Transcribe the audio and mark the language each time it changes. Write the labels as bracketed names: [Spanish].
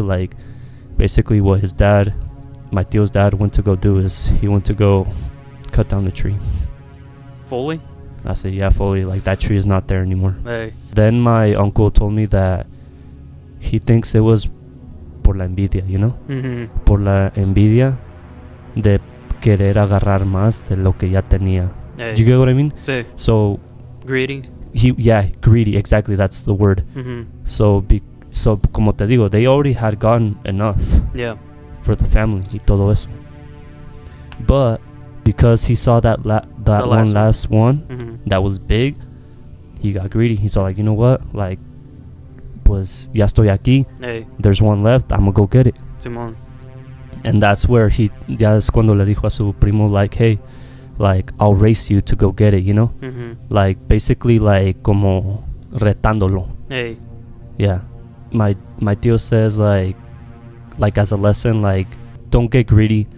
[English] Like, basically what his dad, my tío's dad, went to go do is he went to go cut down the tree. Fully? I said, yeah, fully, like, that tree is not there anymore. Hey. Then my uncle told me that he thinks it was [Spanish] por la envidia, [English] you know? Mm-hmm. [Spanish] Por la envidia de querer agarrar más de lo que ya tenía. Hey. [English] You get what I mean? Say. So Greedy? greedy, exactly, that's the word. Mm-hmm. So [Spanish] como te digo, [English] they already had gotten enough Yeah. for the family [Spanish] y todo eso. [English] But because he saw that last one Mm-hmm. that was big, he got greedy. He saw, like, you know what, like, [Spanish] pues ya estoy aquí, Hey. [English] there's one left, I'm gonna go get it. [Spanish] Simon. [English] And that's where [Spanish] ya es cuando le dijo a su primo, [English] like, hey, like, I'll race you to go get it, you know? Mm-hmm. Like, basically, like, [Spanish] como retándolo. Hey. [English] Yeah. My tío says, like, as a lesson, like, don't get greedy